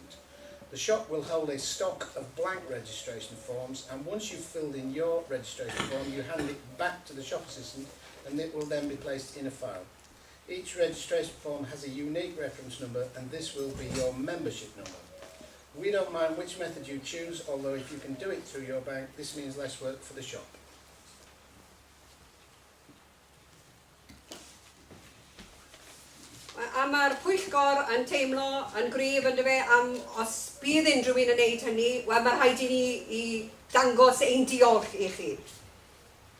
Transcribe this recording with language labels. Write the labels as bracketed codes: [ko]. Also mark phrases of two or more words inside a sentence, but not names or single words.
[en] The shop will hold a stock of blank registration forms, and once you've filled in your registration form, you hand it back to the shop assistant, and it will then be placed in a file. Each registration form has a unique reference number, and this will be your membership number. We don't mind which method you choose, although if you can do it through your bank, this means less work for the shop. [cy] A mae'r pwyllgor yn teimlo yn gryf ynddo fe am os bydd unrhyw un yn wneud hynny, wel mae rhaid I ni I dangos ein diolch I chi.